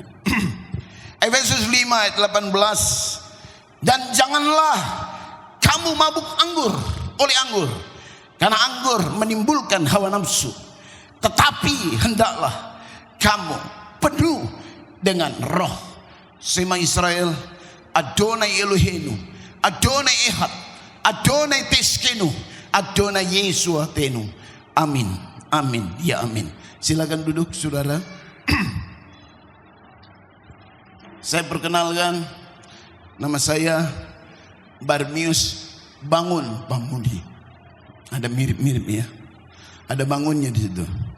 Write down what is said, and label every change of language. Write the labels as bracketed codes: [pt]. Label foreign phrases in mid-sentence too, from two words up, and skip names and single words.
[id] Efesus 5 ayat 18. Dan janganlah kamu mabuk oleh anggur, karena anggur menimbulkan hawa nafsu, tetapi hendaklah kamu penuh dengan roh. [he] שמע ישראל, אדוני אלוהינו, אדוני אחד, אדוני צדקנו, אדוני ישועתנו. [id] Amin, amin, ya amin. Silakan duduk saudara. Saya perkenalkan, nama saya Bartimeus Bangun Pamudi. Ada mirip-mirip ya, ada bangunnya di situ.